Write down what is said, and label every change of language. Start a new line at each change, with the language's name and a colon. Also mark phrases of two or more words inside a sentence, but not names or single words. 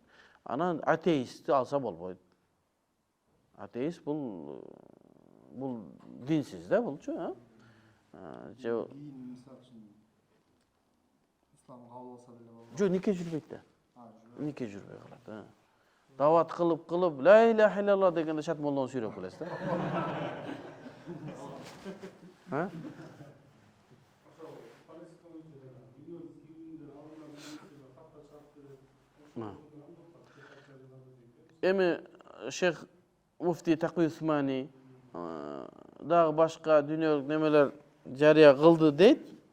Kyrgyz: Анан атеистти алса болбойт. Атеист бул динсиз да булчу, Дин мисалы үчүн ислам кабыл алса деле болот. Жок, нике жүрбөйт да. Нике жүрбөй калат, Дават кылып,
Arabic: لا إله إلا الله
Kyrgyz: дегенде шат молдону сүйрөп келесиз да. Эми Шейх Муфти Такый Усмани дагы башка дүйнөлүк немелер жарыя кылды дейт.